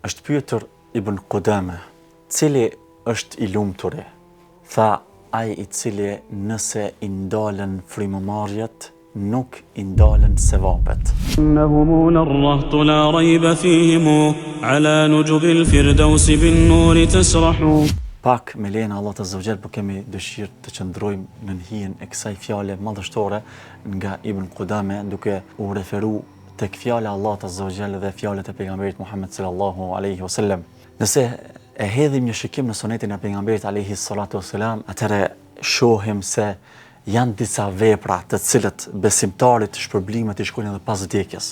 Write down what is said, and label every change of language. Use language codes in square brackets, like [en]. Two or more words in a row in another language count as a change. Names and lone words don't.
[sq] Është pyetur Ibn Qudame, cili është i lumturi? Tha, ai i cili nëse i ndalen frymëmarrjet, nuk i ndalen sevapet. [ar] إنهم الرهط لا ريب فيهم على نجب الفردوس بالنور تسرح. [sq] Pak me lejnë Allah [ar] عز وجل, [sq] po kemi dëshirë të qëndrojmë në hijen e kësaj fjale madhështore nga Ibn Qudame, duke u referu tek fjala e Allahut [ar] عز وجل [sq] dhe fjalët e pejgamberit Muhammed [ar] صلى الله عليه وسلم. [sq] Nëse e hedhim një shikim në sunetin e pejgamberit [ar] عليه الصلاة والسلام, [sq] atëherë shohim se janë disa vepra të cilët besimtarit shpërblimet i shkojnë edhe pas vdekjes.